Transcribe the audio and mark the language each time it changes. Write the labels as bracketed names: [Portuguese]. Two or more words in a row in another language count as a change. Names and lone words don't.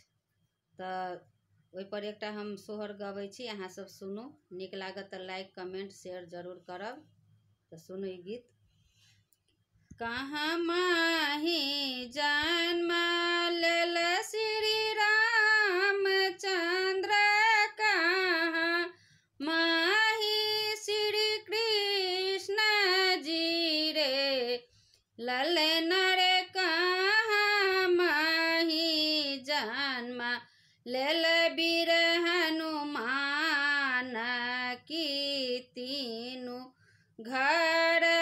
[Maithili] ओहि पर एकटा हम सोहर गबै छी, अहाँ सब सुनू। नीक लागत तऽ [English] like comment share [Maithili] जरूर करब। तो सुनू ई गीत। कहाँ माही जन्म लेल श्री रामचंद्र, कहाँ माही श्री कृष्ण जी रे ललन रे, कहाँ माही जन्म लेल वीर हनुमान, की तीनू घर